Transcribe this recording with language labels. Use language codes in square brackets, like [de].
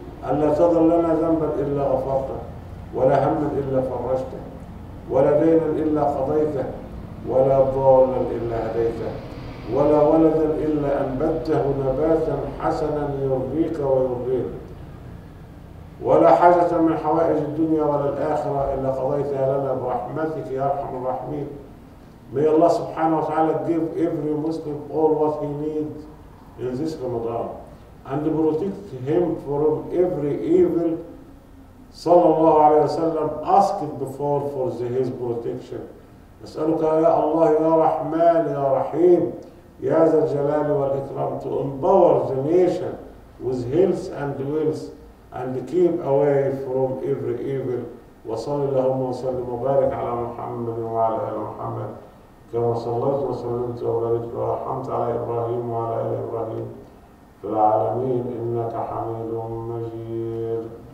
[ar] ألا تضل لنا ذنبا إلا غفرته، ولا هما إلا فرجته، ولا دينا إلا قضيته، ولا ضالا إلا هديته، ولا ولدا إلا أنبته نباتا حسنا يرضيك ويرضيك، ولا حاجة من حوائج الدنيا ولا الآخرة إلا قضيتها لنا برحمتك يا أرحم الراحمين. [en] May Allah subhanahu wa ta'ala give every Muslim all what he needs in this Ramadan, and protect him from every evil. Sallallahu alayhi wa sallam asked before for his protection. [ar] نسألك يا الله يا رحمن يا رحيم يا ذا الجلال والإكرام [en] to empower the nation with health and wealth, and keep away from every evil. [ar] وصلى اللهم وسلم وبارك على محمد وعلى آل محمد كما صليت وسلمت وباركت ورحمت على إبراهيم وعلى آل إبراهيم في العالمين إنك حميد مجيد.